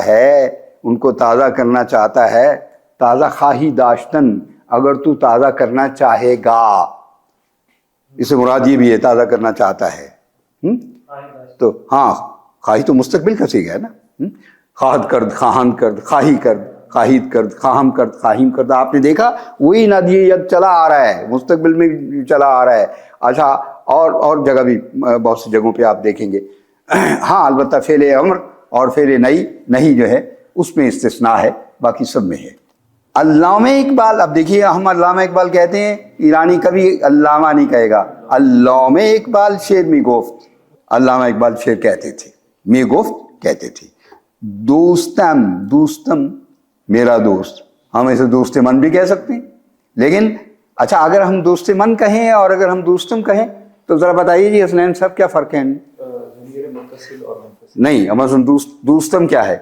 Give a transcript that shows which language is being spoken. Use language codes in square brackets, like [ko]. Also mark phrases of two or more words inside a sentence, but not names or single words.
[ur] ہے، ان کو تازہ کرنا چاہتا ہے، [fa] تازہ خواہی داشتن، [ur] اگر تو تازہ کرنا چاہے گا، اسے مراد یہ بھی ہے تازہ کرنا چاہتا ہے، تو ہاں خواہی تو مستقبل کا سیگا ہے نا، [fa] خواہد کرد، خواہن کرد، خواہی کرد، خواہید کرد، خواہم کرد، خواہیم کرد، [ur] آپ نے دیکھا وہی نادی ید چلا آ رہا ہے، مستقبل میں چلا آ رہا ہے۔ اچھا، اور جگہ بھی بہت سی جگہوں پہ آپ دیکھیں گے، ہاں البتہ فعل امر اور فعل نہیں جو ہے اس میں استثناء ہے، باقی سب میں ہے۔ علامہ اقبال، اب دیکھیے ہم علامہ اقبال کہتے ہیں، ایرانی کبھی علامہ نہیں کہے گا، علامہ اقبال [fa] شعر می گفت، [ur] علامہ اقبال شعر کہتے تھے، [fa] می گفت [ur] کہتے تھے۔ دوستم، دوستم میرا دوست، ہم اسے [fa] دوست من [ur] بھی کہہ سکتے ہیں، لیکن اچھا اگر ہم [fa] دوست من [ur] کہیں اور اگر ہم دوستم کہیں تو ذرا بتائیے جی حسنین صاحب کیا فرق ہے؟ نہیں، مثلا دوستم کیا ہے؟